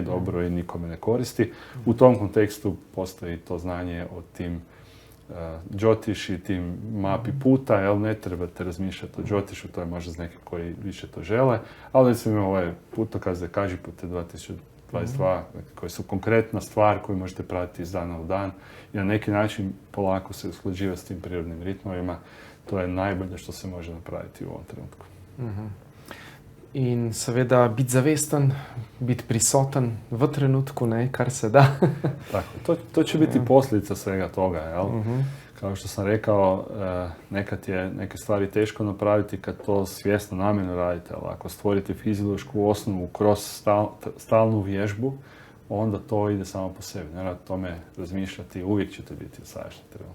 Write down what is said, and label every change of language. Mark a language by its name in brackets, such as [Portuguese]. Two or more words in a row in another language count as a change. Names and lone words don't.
[Croatian] dobro i nikome ne koristi. U tom kontekstu postoji to znanje o tim džotiš i tim mapi puta, jel, ne trebate razmišljati o džotišu, to je možda za neke koji više to žele, ali recimo imamo ovaj putokaze Kažipute 2022, koji su konkretna stvar koju možete pratiti iz dana u dan i na neki način polako se usklađivati s tim prirodnim ritmovima. To je najbolje što se može napraviti u ovom trenutku. [Slovenian] In seveda biti zavesten, biti prisoten v trenutku, ne, kar se da. [Croatian] Tako, to će biti posljedica svega toga, jel? Kao što sam rekao, nekad je neke stvari teško napraviti kad to svjesno namjerno radite, ali ako stvorite fiziološku osnovu kroz stalnu vježbu, onda to ide samo po sebi. Ne rad tome razmišljati, uvijek ćete biti u sadašnjem trenutku.